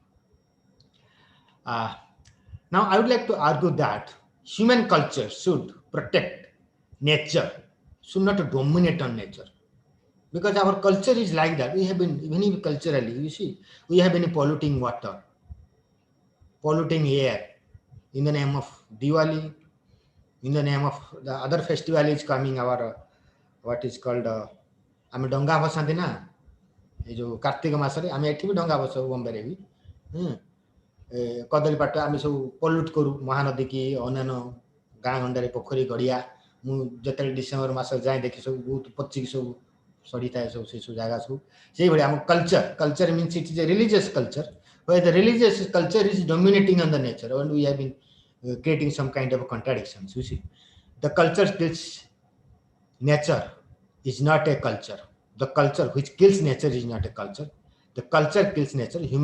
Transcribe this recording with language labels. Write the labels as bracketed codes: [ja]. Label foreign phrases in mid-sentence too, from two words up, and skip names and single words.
[en] Uh, Now, I would like to argue that human culture should protect nature, should not dominate on nature, because our culture is like that. We have been, even if culturally, you see, we have been polluting water, polluting air in the name of Diwali, in the name of the other festival is coming, our what is called [or] ଆମେ ଡଙ୍ଗା ଭସାନ୍ତି ନା ଏ ଯୋଉ କାର୍ତ୍ତିକ ମାସରେ ଆମେ ଏଠି ବି ଡଙ୍ଗା ଭସାଉ ବମ୍ବେରେ ବି କଦଳୀ ପାଟ ଆମେ ସବୁ ପଲ୍ୟୁଟ କରୁ ମହାନଦୀ କି ଅନ୍ୟାନ୍ୟ ଗାଁ ଗଣ୍ଡାରେ ପୋଖରୀ ଗଡ଼ିଆ ମୁଁ ଯେତେବେଳେ ଡିସେମ୍ବର ମାସ ଯାଏ ଦେଖି ସବୁ ବହୁତ ପଚିକି ସବୁ ସରିଥାଏ ସବୁ ସେସବୁ ଜାଗା ସବୁ ସେଇଭଳି ଆମ [en] culture means it is a religious culture where the religious culture is dominating on the nature, and we have been creating some kind of contradictions. You see, the culture kills nature is not a culture. The culture which kills nature is not a culture. The culture kills nature.